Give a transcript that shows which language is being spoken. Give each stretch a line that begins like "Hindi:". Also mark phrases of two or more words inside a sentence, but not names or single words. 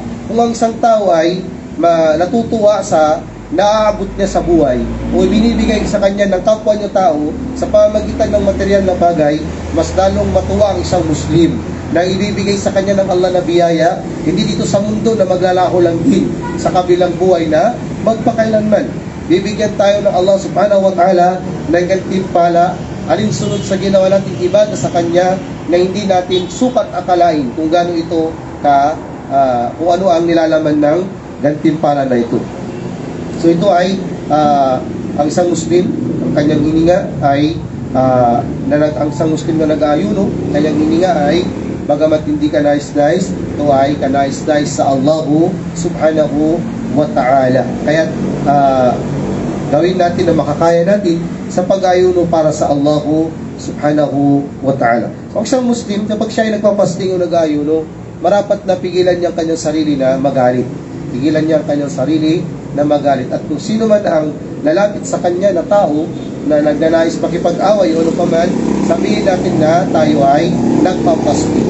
Filipino: Kung ang isang tao ay natutuwa sa naaabot niya sa buhay o binibigay sa kanya ng kapwa niya tao sa pamamagitan ng material na bagay, mas lalong matuwa ang isang Muslim na ibibigay sa kanya ng Allah na biyaya, hindi dito sa mundo na maglalaho lang din sa kabilang buhay na magpakailanman. Bibigyan tayo ng Allah
Arabic: سبحانه وتعالى
Filipino: ng gantimpala alinsunod sa ginawa natin ibadah sa kanya na hindi natin sukat akalain kung gaano ito kung ano ang nilalaman ng gantimpala na ito. So ito ay ang isang Muslim, ang kanyang hininga ay ang isang Muslim na nag-aayuno, kanyang hininga ay bagamat hindi ka nais-nais, ito ay ka nais-nais sa Allah
Arabic: سبحانه وتعالى.
Filipino: Kaya gawin natin na makakaya natin sa pag-ayuno para sa Allah
Arabic: سبحانه وتعالى.
Filipino: So ang isang Muslim, kapag siya ay nagpapasting o nag-ayuno, marapat na pigilan niya ang kanyang sarili na magalit. Pigilan niya ang kanyang sarili na magalit. At kung sino man ang lalapit sa kanya na tao na nagnanais makipag-away o ano pa man, sabihin natin na tayo ay nagpapasting.